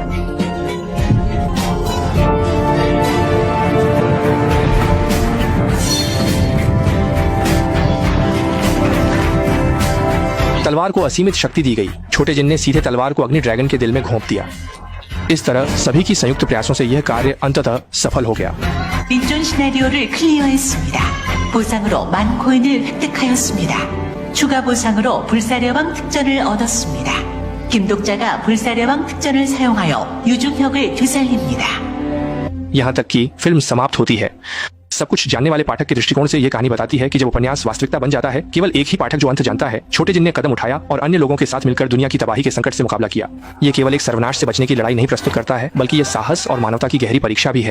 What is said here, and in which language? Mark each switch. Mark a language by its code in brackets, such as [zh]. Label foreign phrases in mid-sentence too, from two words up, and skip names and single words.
[hi] तलवार को असीमित शक्ति दी गई। छोटे जिन ने सीधे तलवार को अग्नि ड्रैगन के दिल में घोंप दिया। इस तरह सभी की संयुक्त प्रयासों से यह कार्य अंततः सफल हो गया। [ko] 빈존 시나리오를 클리어했습니다. 보상으로 10,000코인을 획득하였습니다. 추가 보상으로 불사려방 특전을 얻었습니다. 김독자가 불사려방 특전을 사용하여 유중혁을 되살립니다. [hi] यहाँ तक कि फिल्म समाप्त होती है। सब कुछ जानने वाले पाठक के दृष्टिकोण से यह कहानी बताती है कि जब उपन्यास वास्तविकता बन जाता है, केवल एक ही पाठक जो अंत जानता है। छोटे जिन ने कदम उठाया और अन्य लोगों के साथ मिलकर दुनिया की तबाही के संकट से मुकाबला किया। ये केवल एक सर्वनाश से बचने की लड़ाई नहीं प्रस्तुत करता है, बल्कि यह साहस और मानवता की गहरी परीक्षा भी है।